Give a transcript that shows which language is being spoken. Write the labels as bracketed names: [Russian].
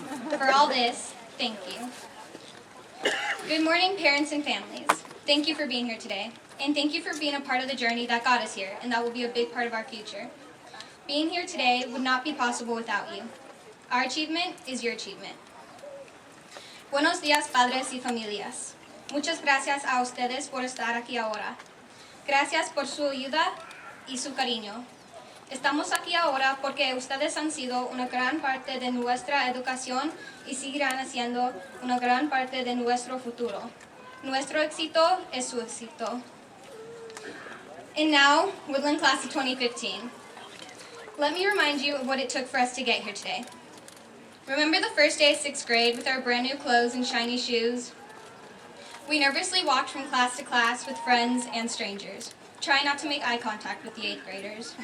[English] For all this, thank you. Good morning, parents and families. Thank you for being here today. And thank you for being a part of the journey that got us here, and that will be a big part of our future. Being here today would not be possible without you. Our achievement is your achievement. [Spanish] Buenos días, padres y familias. Muchas gracias a ustedes por estar aquí ahora. Gracias por su ayuda y su cariño. Estamos aquí ahora porque ustedes han sido una gran parte de nuestra educación y seguirán haciendo una gran parte de nuestro futuro. Nuestro éxito es su éxito. [English] And now, Woodland Class of 2015. Let me remind you of what it took for us to get here today. Remember the first day of 6th grade with our brand new clothes and shiny shoes? We nervously walked from class to class with friends and strangers, trying not to make eye contact with the 8th graders.